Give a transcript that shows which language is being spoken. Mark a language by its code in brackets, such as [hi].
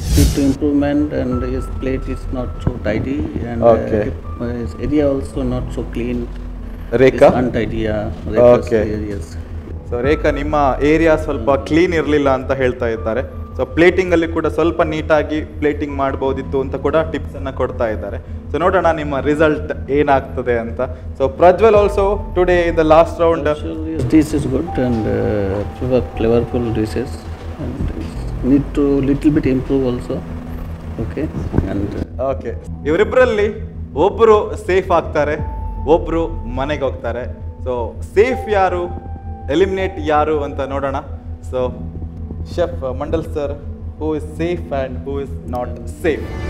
[en] Need to improvement and his plate is not so tidy and Okay. his area also not so clean. [kn] Rekha, [en] It's untidy. Rekha's Okay. areas. [kn] So ರೇಖಾ, ನಿಮ್ಮ area ಸ್ವಲ್ಪ clean ಇರಲಿಲ್ಲ ಅಂತ ಹೇಳ್ತಾ ಇದ್ದಾರೆ. So plating ಅಲ್ಲಿ ಕೂಡ ಸ್ವಲ್ಪ ನೀಟಾಗಿ ಪ್ಲೇಟಿಂಗ್ ಮಾಡ್ಬೋದಿತ್ತು ಅಂತ ಕೂಡ ಟಿಪ್ಸ್ ಅನ್ನ ಕೊಡ್ತಾ ಇದ್ದಾರೆ. ಸೊ ನೋಡೋಣ ನಿಮ್ಮ ರಿಸಲ್ಟ್ ಏನಾಗ್ತದೆ ಅಂತ. So Prajwal [en] Also today in the last round. His dish is good and flavorful dishes and need to little bit improve also. Okay, and [kn] okay, ಇವರಿಬ್ಬರಲ್ಲಿ ಒಬ್ರು ಸೇಫ್ ಆಗ್ತಾರೆ, ಒಬ್ರು ಮನೆಗೆ ಹೋಗ್ತಾರೆ. ಸೊ ಸೇಫ್ ಯಾರು, ಎಲಿಮಿನೇಟ್ ಯಾರು ಅಂತ ನೋಡೋಣ. [en] So chef Mandal sir, who is safe and who is not safe?